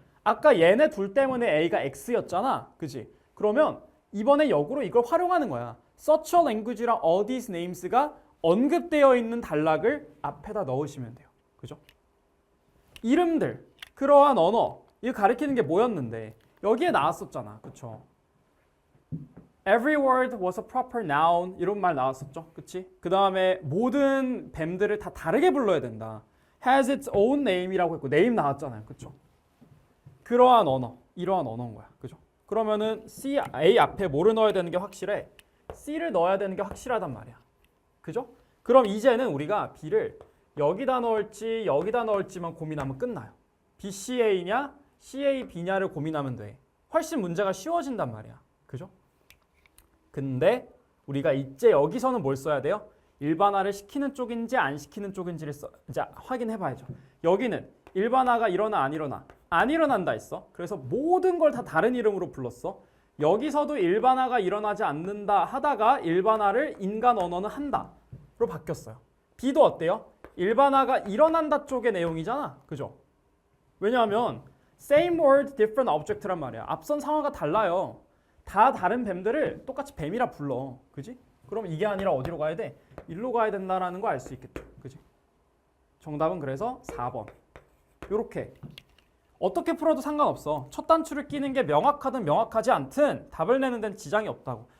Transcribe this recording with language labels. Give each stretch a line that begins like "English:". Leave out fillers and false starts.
Korean: 아까 얘네 둘 때문에 A가 X였잖아. 그지? 그러면 이번에 역으로 이걸 활용하는 거야.
English: Such a language
Korean: 랑
English: all these names
Korean: 가 언급되어 있는 단락을 앞에다 넣으시면 돼요. 그죠? 이름들, 그러한 언어, 이거 가리키는 게 뭐였는데 여기에 나왔었잖아. 그쵸?
English: Every word was a proper noun
Korean: 이런 말 나왔었죠. 그치? 그 다음에 모든 뱀들을 다 다르게 불러야 된다.
English: Has its own name이라고 했고 name 나왔잖아요.
Korean: 그쵸? 그러한 언어, 이러한 언어인 거야. 그죠? 그러면은 C, A 앞에 뭐를 넣어야 되는 게 확실해? C를 넣어야 되는 게 확실하단 말이야. 그죠? 그럼 이제는 우리가 B를 여기다 넣을지 여기다 넣을지만 고민하면 끝나요. BCA냐 CAB냐를 고민하면 돼. 훨씬 문제가 쉬워진단 말이야. 그죠? 근데 우리가 이제 여기서는 뭘 써야 돼요? 일반화를 시키는 쪽인지 안 시키는 쪽인지를 이제 확인해 봐야죠. 여기는 일반화가 일어나 안 일어나? 안 일어난다 했어. 그래서 모든 걸 다 다른 이름으로 불렀어. 여기서도 일반화가 일어나지 않는다 하다가 일반화를 인간 언어는 한다로 바뀌었어요. B도 어때요? 일반화가 일어난다 쪽의 내용이잖아. 그죠? 왜냐하면
English: same word, different object
Korean: 란 말이야. 앞선 상황과 달라요. 다 다른 뱀들을 똑같이 뱀이라 불러. 그지? 그럼 이게 아니라 어디로 가야 돼? 일로 가야 된다라는 거 알 수 있겠죠. 그지? 정답은 그래서 4번. 요렇게. 어떻게 풀어도 상관없어. 첫 단추를 끼는 게 명확하든 명확하지 않든 답을 내는 데는 지장이 없다고.